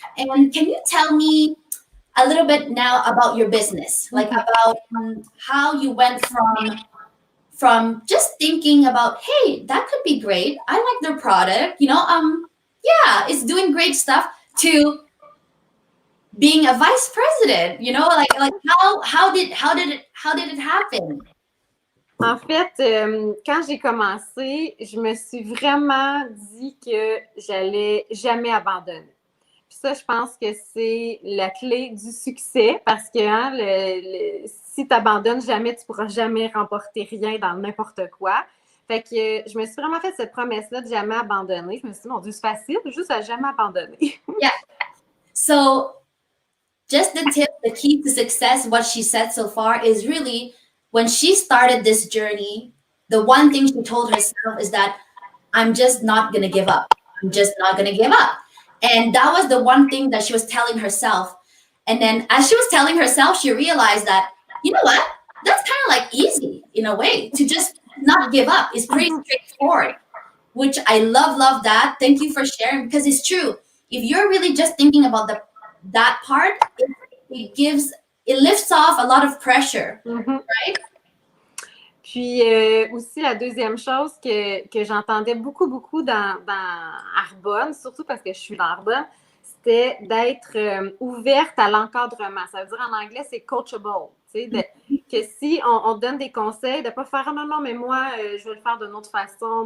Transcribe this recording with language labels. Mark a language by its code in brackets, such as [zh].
[en] And can you tell me a little bit now about your business, like about how you went from just thinking about, hey, that could be great, I like their product, yeah, it's doing great stuff, to being a vice president, like how did it happen? [fr] En fait, quand j'ai commencé, je me suis vraiment dit que j'allais jamais abandonner. Puis ça, je pense que c'est la clé du succès, parce que si tu abandonnes jamais, tu pourras jamais remporter rien dans n'importe quoi. Fait que je me suis vraiment fait cette promesse-là de jamais abandonner. Je me suis dit, mon Dieu, c'est facile, juste à jamais abandonner. [en] Yeah. So just the key to success, what she said so far, is really when she started this journey, the one thing she told herself is that I'm just not going to give up. I'm just not going to give up. And that was the one thing that she was telling herself. And then as she was telling herself, she realized that, you know what? That's kind of like easy in a way, to just not give up. It's pretty straightforward, which I love that. Thank you for sharing, because it's true. If you're really just thinking about that part, it lifts off a lot of pressure, right? [fr] Puis aussi, la deuxième chose que j'entendais beaucoup dans Arbonne, surtout parce que je suis dans Arbonne, c'était d'être ouverte à l'encadrement. Ça veut dire en anglais, c'est coachable. Tu sais, que si on donne des conseils, de ne pas faire non, mais moi, je vais le faire d'une autre façon.